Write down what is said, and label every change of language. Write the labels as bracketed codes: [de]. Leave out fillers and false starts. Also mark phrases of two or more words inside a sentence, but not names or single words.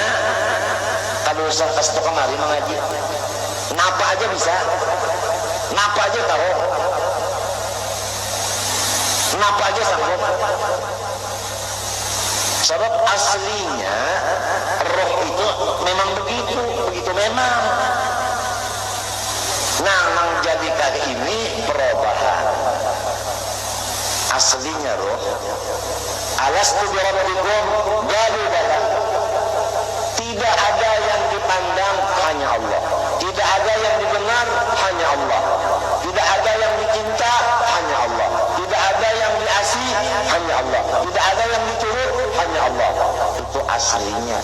[id] Kalau usah kasih kemari mengaji, napa aja bisa, napa aja tahu, napa aja sanggup. Sebab aslinya roh itu memang begitu memang. Nah, menjadikan ini perubahan. Aslinya roh, [ar] ألست بربكم قالوا بلى. [id] Tidak ada yang dipandang hanya Allah. Tidak ada yang didengar ada yang dicinta, hanya Allah. Tidak ada yang diasihi, hanya Allah. Tidak ada yang diturut, hanya Allah. Itu aslinya.